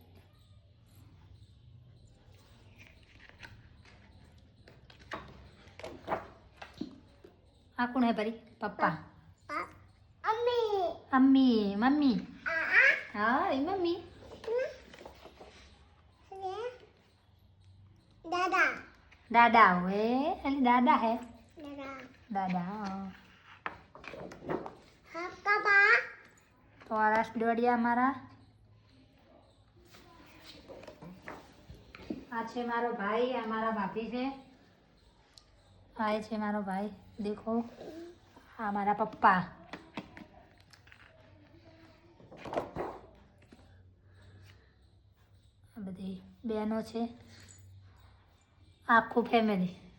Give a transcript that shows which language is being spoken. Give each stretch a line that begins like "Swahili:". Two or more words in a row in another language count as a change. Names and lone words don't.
Gujarati: આ કોણ હે પરી? પપ્પા, અમ્મી, મમ્મી, હા એ મમ્મી, દાદા
Hindi: हुए, अरे दादा है, दादा. तो आ रसडोडिया हमारा.
Gujarati: આ છે મારો ભાઈ, આ મારા ભાભી છે. આ છે મારો ભાઈ. દેખો, આ મારા પપ્પા. આ બધી બહેનો છે, આખું ફેમિલી.